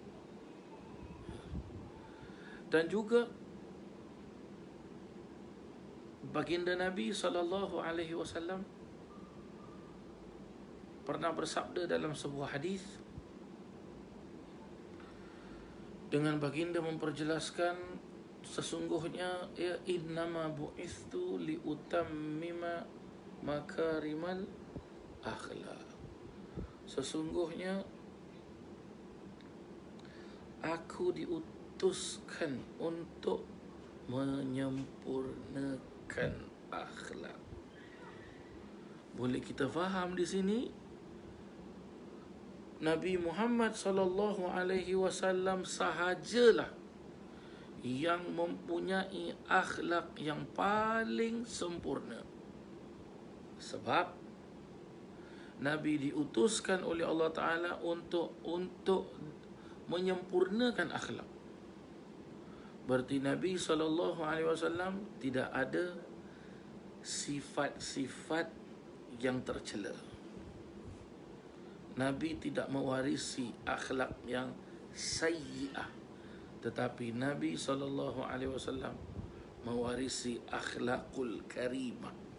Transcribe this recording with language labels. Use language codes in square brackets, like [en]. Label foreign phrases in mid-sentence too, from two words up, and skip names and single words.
[ms] Dan juga baginda Nabi SAW pernah bersabda dalam sebuah hadis, dengan baginda memperjelaskan, sesungguhnya ya [ar] إنما بعثت لأتمم مكارم الأخلاق. [ms] Sesungguhnya aku diutuskan untuk menyempurnakan akhlak. Boleh kita faham di sini, Nabi Muhammad [ar] صلى الله عليه وسلم [ms] sahajalah yang mempunyai akhlak yang paling sempurna. Sebab Nabi diutuskan oleh Allah Ta'ala untuk menyempurnakan akhlak. Berarti Nabi SAW tidak ada sifat-sifat yang tercela. Nabi tidak mewarisi akhlak yang sayyi'ah, tetapi Nabi SAW mewarisi [ar] الأخلاق الكريمة.